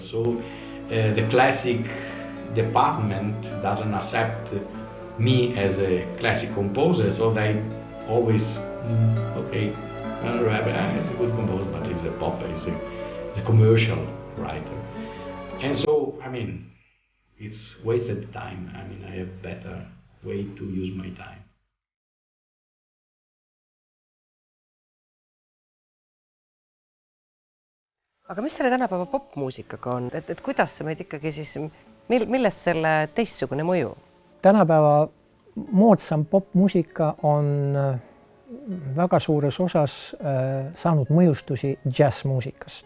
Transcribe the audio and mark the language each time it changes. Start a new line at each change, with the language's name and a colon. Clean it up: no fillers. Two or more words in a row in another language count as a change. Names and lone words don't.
English: So the classic department doesn't accept me as a classic composer. So they always, okay, he's a good composer, but he's a pop, he's a commercial writer. And so, I mean, it's wasted time. I mean, I have better way to use my time.
Estonian: Aga mis selle tänapäeva popmuusikaga on? Et kuidas see meid ikkagi siis, millest selle teistsugune mõju? Tänapäeva moodsam popmuusika on väga suures osas saanud mõjustusi jazzmuusikast.